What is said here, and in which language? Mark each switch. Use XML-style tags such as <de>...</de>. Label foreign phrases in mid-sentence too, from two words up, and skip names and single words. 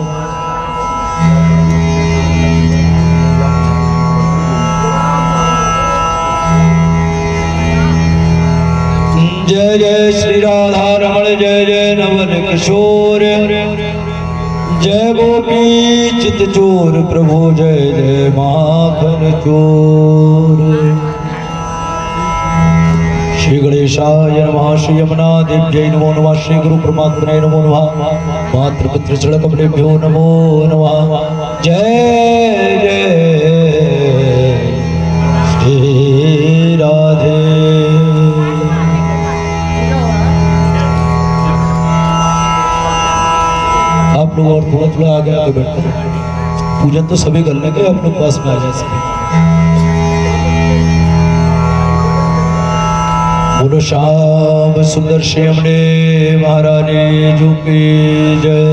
<hi>जय जय श्री राधा रमण, जय जय नवन किशोर, जय गोपी चित चोर प्रभु, जय जय माखन चोर।</hi> <sa>श्री गणेशाय नमः, श्री यमुना देव्यै नमो नमः, श्री गुरु परमात्मने नमो नमः, मातृपितृ चरणकमलेभ्यो नमो नमः।</sa> <hi>जय जय श्री राधे। आप लोग और थोड़ा थोड़ा आगे आगे बैठो, पूजन तो सभी कर लेंगे, आप लोग पास में आ जाए सभी। बोलो श्याम सुंदर श्याम ने महारानी जो की जय।</hi>